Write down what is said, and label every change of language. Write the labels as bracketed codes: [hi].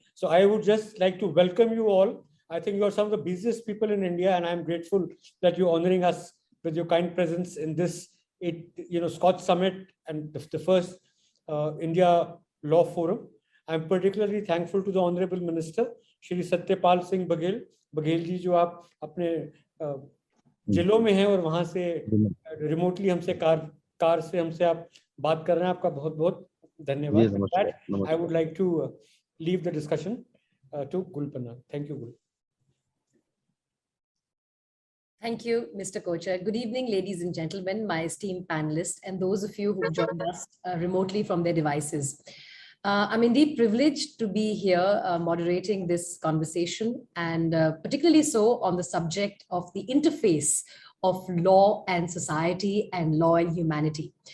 [en] So I would just like to welcome you all. I think you are some of the busiest people in India, and I'm grateful that you're honoring us with your kind presence in this Scotch Summit and the first India Law Forum. I'm particularly thankful to the Honorable Minister, Shri Satyapal Singh Baghel. [hi] Baghel ji, जो आप अपने जिलों में हैं और वहाँ से remotely हमसे कार से हमसे आप बात कर रहे हैं, आपका बहुत-बहुत धन्यवाद. [en] I would like to leave the discussion to Gul Panag. Thank you, Gul. Thank you, Mr. Kochar. Good evening, ladies and gentlemen, my esteemed panelists, and those of you who joined us remotely from their devices. I'm indeed privileged to be here moderating this conversation, and particularly so on the subject of the interface of law and society and law and humanity.